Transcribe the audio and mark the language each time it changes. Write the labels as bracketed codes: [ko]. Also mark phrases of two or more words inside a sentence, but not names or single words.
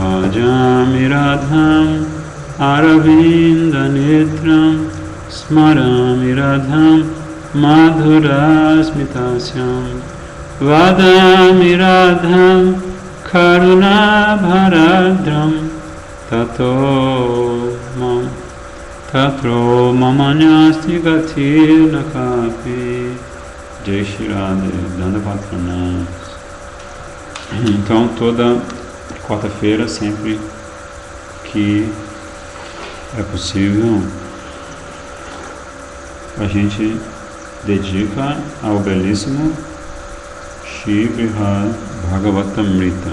[sa] भजामि राधाम् अरविन्द नेत्राम् स्मरामि राधाम् मधुरस्मितास्याम् वदामि राधाम् करुणा भरार्द्राम् ततो ममान्यास्ति गतिर् न कापि. [hi] जय श्री राधा, दण्डवत प्रणाम. [pt] Então, toda quarta-feira, sempre que é possível, a gente dedica ao belíssimo Shri Brihad Bhagavatamrita.